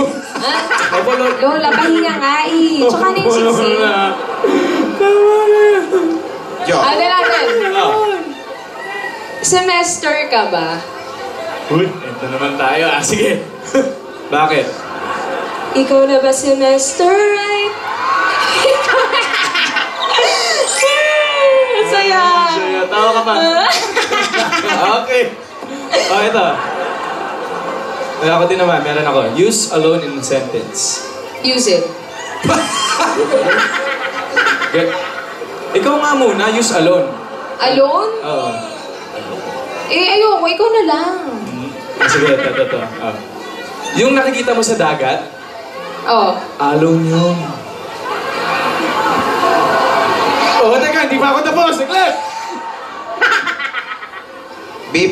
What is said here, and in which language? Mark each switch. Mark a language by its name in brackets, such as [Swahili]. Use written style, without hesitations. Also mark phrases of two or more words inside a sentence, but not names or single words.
[Filipino] Lola, pahinga nga eh. Tsaka na yung singsing. Jo. Aden. Semester ka ba? Uy, ito naman tayo. Ah, sige. Bakit? Ikaw na ba [English] semester right? [Filipino] Saya. Saya, tawa ka pa. Okay. Oh, ito. Ako din naman, meron ako. [English] Use alone in a sentence. Use it. [Filipino] Ikaw nga muna, [English] use alone. Alone? [Filipino] Oo. Eh, ayoko. Ikaw na lang. Sige, ito. Oh. Yung nakikita mo sa dagat, Oh. alone yun. Oh, teka, hindi pa ako tapos. Naglag! BP.